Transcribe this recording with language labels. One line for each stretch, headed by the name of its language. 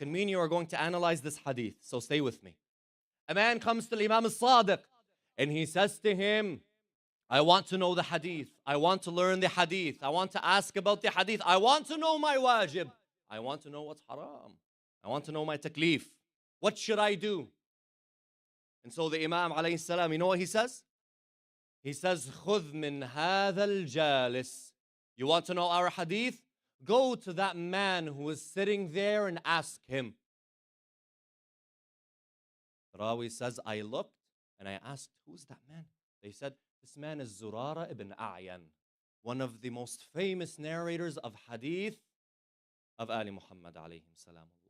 English: And me and you are going to analyze this hadith, so stay with me. A man comes to Al-Imam al-Sadiq and he says to him, I want to know the hadith. I want to learn the hadith. I want to ask about the hadith. I want to know my wajib. I want to know what's haram. I want to know my taklif. What should I do? And so the Imam alayhi salam, you know what he says? He says,
Arabic: خُذْ مِنْ هَذَا الْجَالِسِ.
English: You want to know our hadith? Go to that man who is sitting there and ask him. Rawi says, I looked and I asked, who's that man? They said, this man is Zurara ibn A'yan, one of the most famous narrators of hadith of Ali Muhammad alayhi salam.